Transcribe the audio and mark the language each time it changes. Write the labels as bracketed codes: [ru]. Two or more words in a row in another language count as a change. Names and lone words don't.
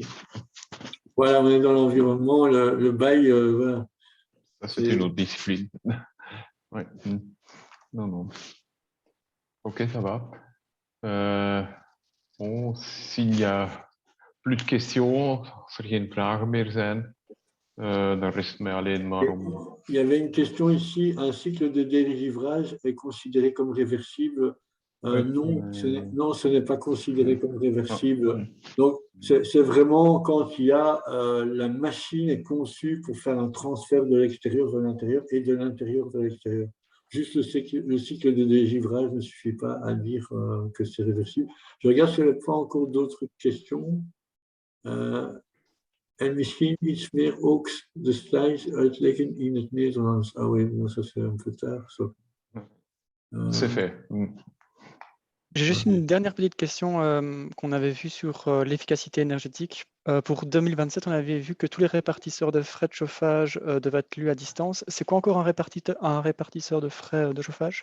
[fr] Voilà, on est dans l'environnement, le bail, voilà. Ça, c'est une autre discipline. Ouais. Non. Ok, ça va. Bon, s'il n'y a plus de questions, [nl] als er geen vragen meer zijn, dan rest mij alleen maar om... [fr] Il y avait une question ici, un cycle de dérivrage est considéré comme réversible? Non, ce n'est pas considéré comme réversible. Donc, c'est vraiment quand il y a la machine est conçue pour faire un transfert de l'extérieur vers l'intérieur et de l'intérieur vers l'extérieur. Juste le cycle de dégivrage ne suffit pas à dire que c'est réversible. Je regarde s'il n'y a pas encore d'autres questions. [nl] En misschien iets meer ook de slides uitleggen in het Nederlands. [fr] Ah oui, ça c'est un peu tard. C'est fait. J'ai juste une dernière petite question qu'on avait vue sur l'efficacité énergétique. Pour 2027, on avait vu que tous les répartisseurs de frais de chauffage devaient être lus à distance. C'est quoi encore un répartisseur de frais de chauffage?